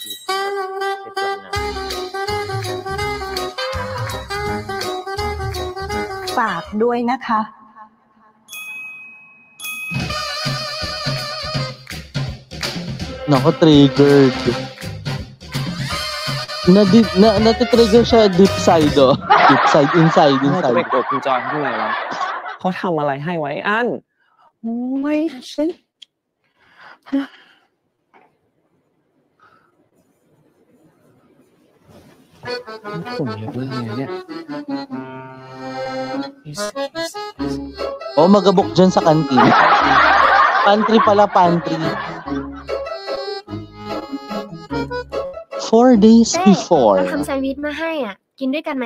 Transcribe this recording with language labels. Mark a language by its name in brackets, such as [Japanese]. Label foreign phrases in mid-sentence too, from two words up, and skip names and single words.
[Thai] ฝากด้วยนะคะ [Filipino] Naku, triggered. Natitrigger siya [English] deep side, [Filipino] oh. [English] Deep side, inside. [Thai] จะไปโกรธคุณจอยเขาทำไมวะเขาทำอะไรให้ไว้อันโอ้ยฉันผมเยอะมากเลยเนี่ย [Filipino] Oh, magabok dyan sa kantin. Pantry pala, pantry. [English] 4 days [Thai] เต้ [English] before. [Thai] เราทำแซนด์วิชมาให้อ่ะ กินด้วยกันไหม